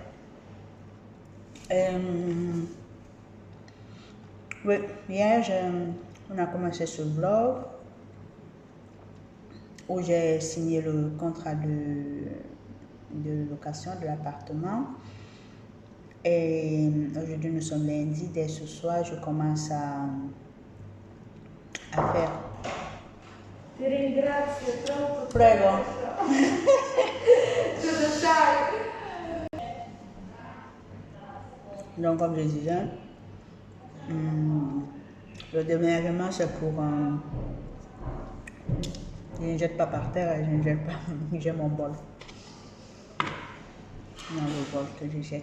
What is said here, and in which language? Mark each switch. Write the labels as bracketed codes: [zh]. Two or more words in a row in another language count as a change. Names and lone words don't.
[fr] Oui, hier on a commencé ce vlog où j'ai signé le contrat de location de l'appartement. Et aujourd'hui nous sommes lundi, dès ce soir je commence à faire. [it] Ti ringrazio troppo. Prego. Cosa sai? [fr] Donc comme je disais, le déménagement c'est pour... je ne jette pas par terre, je ne jette pas, j'ai mon bol. Dans le bol que je jette.